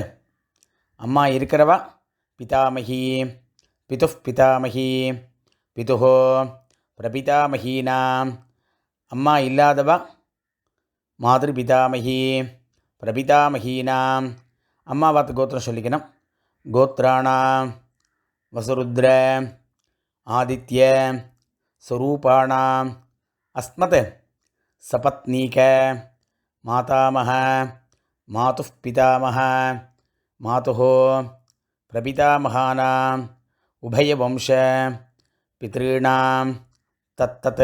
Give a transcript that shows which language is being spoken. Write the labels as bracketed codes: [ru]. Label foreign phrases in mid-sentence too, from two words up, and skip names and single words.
[ta] அம்மா இருக்கிறவா [sa] पितामही पितुः पितामही पितुः प्रपितामहीनाम्. [ta] அம்மா இல்லாதவா மாதிரி [sa] पितामही प्रपितामहीनाम्. [ta] அம்மா பார்த்து கோத்திரம் சொல்லிக்கணும். [sa] गोत्राणां वसुरुद्र आदित्य स्वरूपाणाम् अस्मत् सपत्नीक मातामह मातुः पितामह मातुः प्रपितामहानाम् उभयवंश पितॄणां तत्तत्